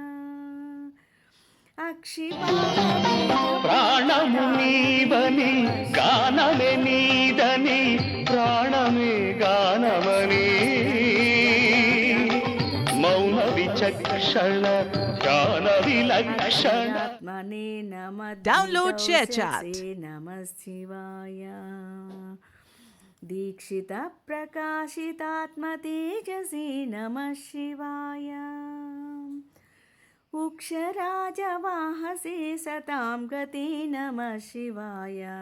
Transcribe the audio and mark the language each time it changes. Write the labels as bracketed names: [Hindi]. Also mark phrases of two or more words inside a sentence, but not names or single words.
[Telugu] ప్రాణము నీవని గానమే నీదని ప్రాణమే గానమని మౌన విచక్షణ ధ్యాన విలక్షణ. [Sanskrit] నమ [English] Download ShareChat. [Sanskrit] నమ శివాయ. दीक्षितप्रकाशितात्मतेजसे नमः शिवाय उक्षराजवाहसे सतां गते नमः शिवाय